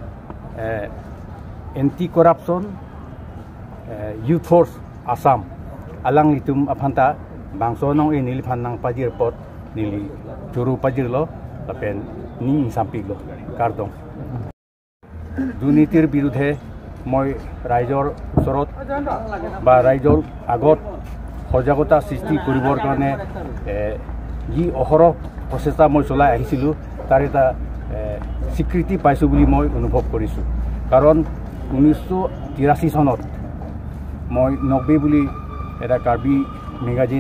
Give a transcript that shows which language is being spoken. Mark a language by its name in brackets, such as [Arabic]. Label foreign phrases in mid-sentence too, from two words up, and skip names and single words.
[Karbi] anti corruption youth force Assam alang litum aphanta bangso nong e nili phanang pajir pot nili churu pajir lo tapen ni sampik lo kardong [Assamese] দুৰ্নীতিৰ বিৰুদ্ধে মই ৰাইজৰ ওচৰত বা ৰাইজৰ আগত সজাগতা সৃষ্টি কৰিবৰ কাৰণে যি অহৰহ প্ৰচেষ্টা মই চলাই আহিছিলোঁ তাৰ এটা স্বীকৃতি পাইছোঁ বুলি মই অনুভৱ কৰিছোঁ কাৰণ 1983 চনত মই 90 বুলি এটা কাৰ্বি মেগাজিন